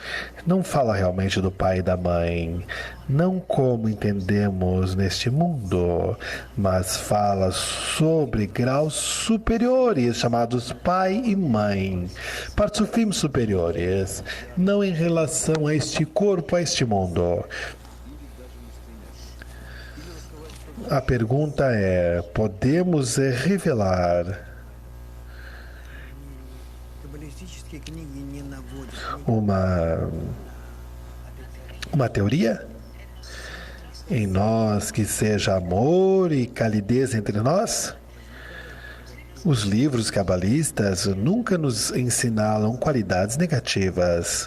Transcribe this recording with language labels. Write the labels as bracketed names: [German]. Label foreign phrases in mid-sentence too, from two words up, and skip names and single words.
[Portuguese] Não fala realmente do pai e da mãe, não como entendemos neste mundo, mas fala sobre graus superiores chamados pai e mãe, parsufim superiores, não em relação a este corpo, a este mundo. A pergunta é: podemos revelar [Russian] Каббалистические книги не наводят [Portuguese] uma teoria em nós que seja amor e calidez entre nós? Os livros cabalistas nunca nos ensinaram qualidades negativas.